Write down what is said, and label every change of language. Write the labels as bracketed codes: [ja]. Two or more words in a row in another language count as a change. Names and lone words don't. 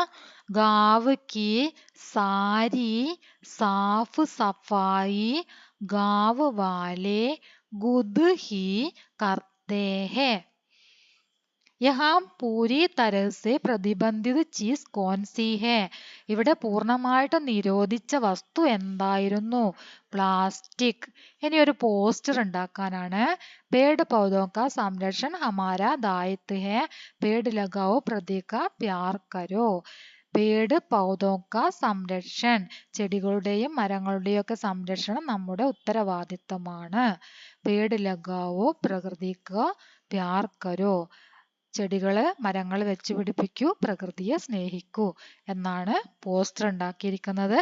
[hi] गाँव की सारी साफ़ सफ़ाई गाँव वाले खुद ही करते हैं. यहाँ पूरी तरह प्रतिबंधित चीज़ कौनसी है, [ml] ഇവിടെ പൂർണ്ണമായിട്ടും നിരോധിച്ച വസ്തു എന്തായിരുന്നു? പ്ലാസ്റ്റിക്. ഇനി ഒരു പോസ്റ്റർ ഉണ്ടാക്കാനാണ്. [hi] पेड़ पौधों का संरक्षण हमारा दायित्व है, पेड़ लगाओ प्रति का प्यार करो. पेड़ पौधों का संरक्षण, [ml] ചെടികളുടെയും മരങ്ങളുടെയും ഒക്കെ സംരക്ഷണം നമ്മുടെ ഉത്തരവാദിത്തമാണ്. [hi] पेड़ लगाओ प्रकृति को प्यार करो, [ml] ചെടികള് മരങ്ങൾ വെച്ച് പിടിപ്പിക്കൂ, പ്രകൃതിയെ സ്നേഹിക്കൂ എന്നാണ് പോസ്റ്റർ ഉണ്ടാക്കിയിരിക്കുന്നത്.